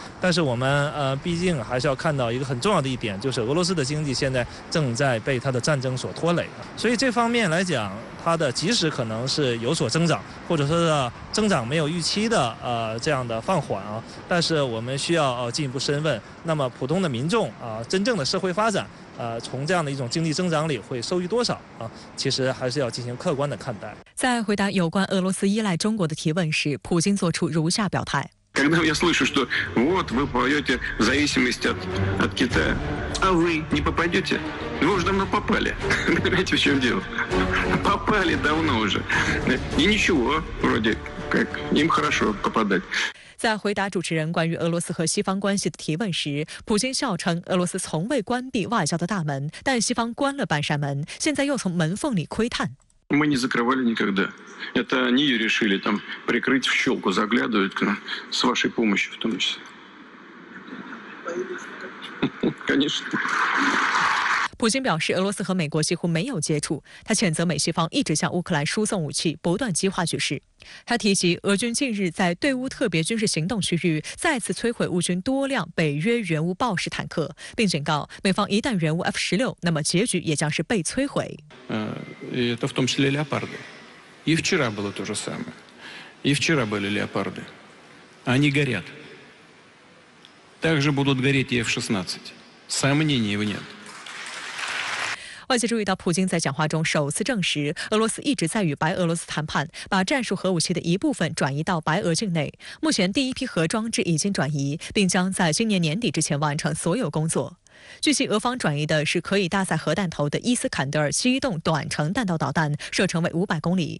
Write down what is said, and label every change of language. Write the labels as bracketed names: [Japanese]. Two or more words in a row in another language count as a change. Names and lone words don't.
[Chinese] 但是我们毕竟还是要看到一个很重要的一点，就是俄罗斯的经济现在正在被它的战争所拖累，所以这方面来讲，它的即使可能是有所增长，或者说是增长没有预期的这样的放缓啊，但是我们需要进一步深问，那么普通的民众真正的社会发展。从这样的一种经济增长里会受益多少啊？其实还是要进行客观的看待。在回答有关俄罗斯依赖中国的提问时，普京作出如下表态。 [Russian] Когда я слышу, что вот вы попадете в зависимость от Китая, а вы не попадете? Вы уже давно попали. Понимаете, в чем дело? Попали давно уже. И ничего, вроде как, им хорошо попадать. [Chinese] 在回答主持人关于俄罗斯和西方关系的提问时，普京笑称俄罗斯从未关闭外交的大门，但西方关了半扇门，现在又从门缝里窥探。 [Russian] Мы не закрывали никогда. Это они решили там прикрыть в щелку, заглядывают к нам с вашей помощью в том числе. Конечно. [Chinese] 普京表示，俄罗斯和美国几乎没有接触。他谴责美西方一直向乌克兰输送武器，不断激化局势。他提及，俄军近日在对乌特别军事行动区域再次摧毁乌军多辆北约援乌豹式坦克，并警告美方一旦援乌 F-16，那么结局也将是被摧毁。 [Russian] Это в том числе леопарды. И вчера было то же самое. И вчера были леопарды. Они горят. Также будут гореть и F-16. Сомнений нет. [Chinese] 外界注意到，普京在讲话中首次证实，俄罗斯一直在与白俄罗斯谈判，把战术核武器的一部分转移到白俄境内。目前，第一批核装置已经转移，并将在今年年底之前完成所有工作。据悉，俄方转移的是可以搭载核弹头的伊斯坎德尔机动短程弹道导弹，射程为500公里。